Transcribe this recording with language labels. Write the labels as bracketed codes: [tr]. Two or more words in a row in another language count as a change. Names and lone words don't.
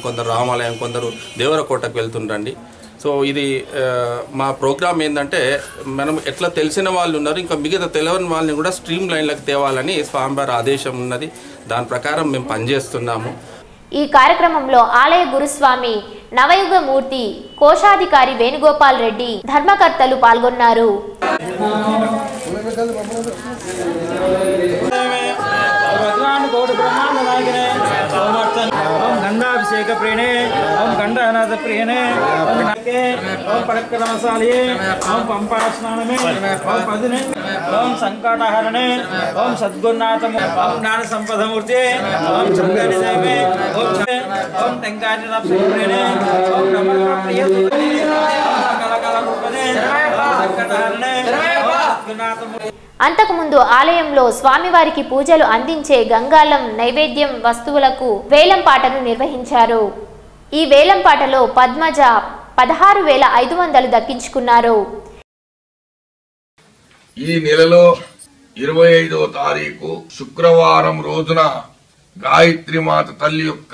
[te] కొందరు రామాలయం, కొందరు దేవరకోటకు వెళ్తుండండి. సో ఇది మా ప్రోగ్రామ్ ఏంటంటే, మనం ఎట్లా తెలిసిన వాళ్ళు ఉన్నారు, ఇంకా మిగతా తెలియని వాళ్ళని కూడా [en] stream lines [te] తేవాలని స్వామివారి ఆదేశం ఉన్నది. దాని ప్రకారం మేము పనిచేస్తున్నాము. ఈ కార్యక్రమంలో ఆలయ గురుస్వామి నవయుగమూర్తి, కోశాధికారి వేణుగోపాల్ రెడ్డి, ధర్మకర్తలు పాల్గొన్నారు. [sa] गंधाभिषेक प्रियणे ओम गंधानाथ प्रियणे ओम पराक्रमशालिये ओम पंपा स्नानमे ओम पदिने ओम संकटहरणे ओम सद्गुरुनाथ ओम ज्ञान संपदमूर्ति ओम चंद्रदेवे ओम तेंगानिनाथ प्रियणे ओम नमः प्रिय ओम सकल कला रूपने संकटहरणे [te] అంతకుముందు ఆలయంలో స్వామివారికి పూజలు అందించే గంగాళం నైవేద్యం వస్తువులకు వేలంపాటను నిర్వహించారు. ఈ వేలంపాటలో పద్మజ 16,500 దక్కించుకున్నారు. ఈ నెలలో 25వ తారీఖు శుక్రవారం రోజున గాయత్రీమాత తల్లి యొక్క